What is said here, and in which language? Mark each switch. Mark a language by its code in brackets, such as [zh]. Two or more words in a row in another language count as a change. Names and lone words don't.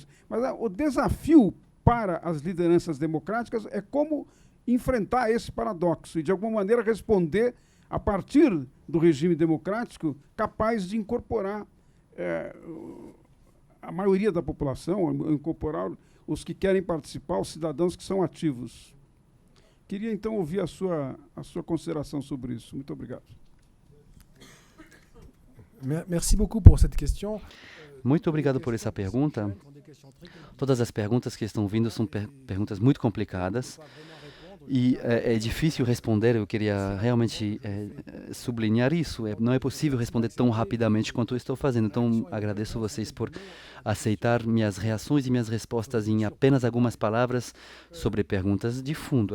[pt] Mas o desafio para as lideranças democráticas é como enfrentar esse paradoxo e, de alguma maneira, responder a partir do regime democrático capaz de incorporar a maioria da população, incorporar os que querem participar, os cidadãos que são ativos. Queria, então, ouvir a sua consideração sobre isso. Muito obrigado. [fr] Merci beaucoup pour cette question. [pt] Muito obrigado por essa pergunta. Todas as perguntas que estão vindo são perguntas muito complicadas e é difícil responder. Eu queria realmente sublinhar isso. Não é possível responder tão rapidamente quanto eu estou fazendo. Então, agradeço vocês por aceitar minhas reações e minhas respostas em apenas algumas palavras sobre perguntas de fundo.